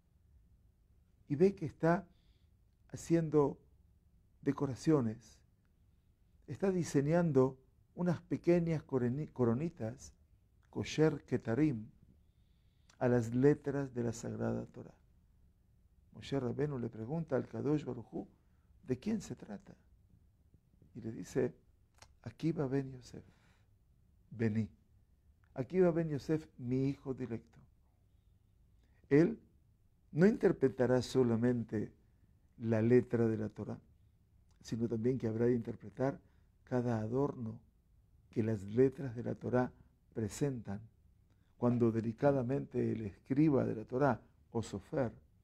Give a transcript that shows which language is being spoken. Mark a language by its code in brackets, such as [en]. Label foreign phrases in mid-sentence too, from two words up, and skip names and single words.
[es] Y ve que está haciendo decoraciones, está diseñando unas pequeñas coronitas, [he] קושר כתרים, [es] a las letras de la Sagrada Torá. Moshe Rabbenu le pregunta al [he] קדוש ברוך הוא, [es] ¿de quién se trata? Y le dice, Akiva ben Yosef, vení. Akiva ben Yosef, mi hijo directo. Él no interpretará solamente la letra de la Torá, sino también que habrá de interpretar cada adorno que las letras de la Torá presentan, cuando delicadamente el escriba de la Torá, o sofer,